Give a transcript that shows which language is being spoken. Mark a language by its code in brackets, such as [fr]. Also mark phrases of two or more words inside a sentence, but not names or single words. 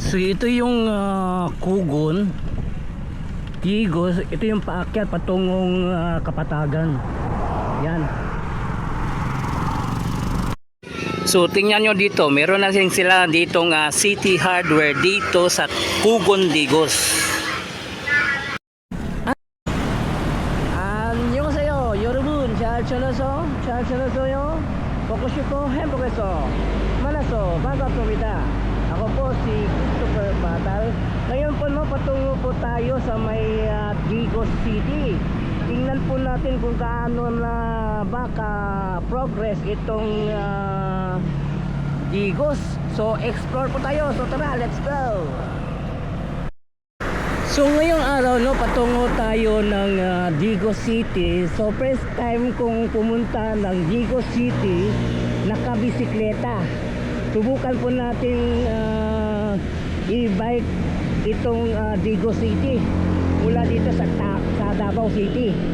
[tl] ito yung Kugon Digos. Ito yung paakyat patungong Kapatagan. Yan. So tingnan nyo dito, meron na sila ditong City Hardware dito sa Kugon Digos. [ko] 안녕하세요 여러분, 잘 지내세요? 보고 싶고 행복해서 만나서 반갑습니다. [tl] Ako po si Christopher Batal. Ngayon po patungo po tayo sa may Digos City. Tingnan po natin kung gaano na baka progress itong Digos. So explore po tayo. So tara, [en] let's go. [tl] So ngayong araw patungo tayo ng Digos City. So [en] first time [tl] kong pumunta ng Digos City nakabisikleta. Subukan po natin i-bike itong Digos City mula dito sa Davao City.